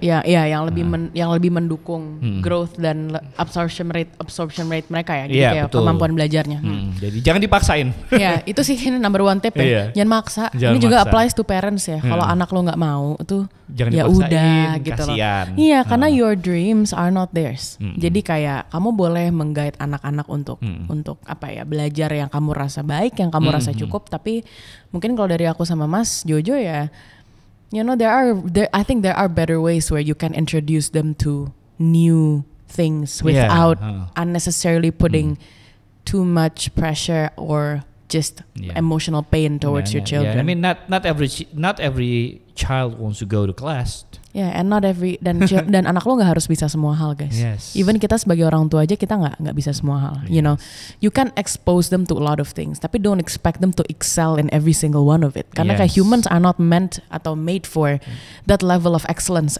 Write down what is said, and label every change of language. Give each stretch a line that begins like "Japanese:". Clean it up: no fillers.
Indonesian: Ya, yang lebih mendukung
English: growth
Indonesian: dan
English: absorption rate
Indonesian: mereka ya. Jadi kayak kemampuan belajarnya. Jadi jangan dipaksain. Ya, itu sih
English: number one tip
Indonesian: ya. Jangan maksa. Ini juga
English: applies to parents
Indonesian: ya. Kalau anak lo nggak mau itu ya udah gitu loh. Iya, karena
English: your dreams are not theirs.
Indonesian: Jadi kayak kamu boleh mengguide anak-anak untuk apa ya, belajar yang kamu rasa baik, yang kamu rasa cukup. Tapi mungkin kalau dari aku sama Mas Jojo ya,
English: you know, I think there are better ways where you can introduce them to new things without unnecessarily putting too much pressure or just emotional pain towards your children. I mean, not every child wants to go to class. Yeah, and not every
Indonesian: dan anak lo nggak harus bisa semua hal, guys.
English: Yes. Even
Indonesian: kita sebagai orang tua aja kita nggak bisa semua hal.
English: Yes. You know, you can expose them to a lot of things,
Indonesian: tapi
English: don't expect them to excel in every single one of it.
Indonesian: Karena kayak
English: humans are not meant
Indonesian: atau
English: made for that level of excellence.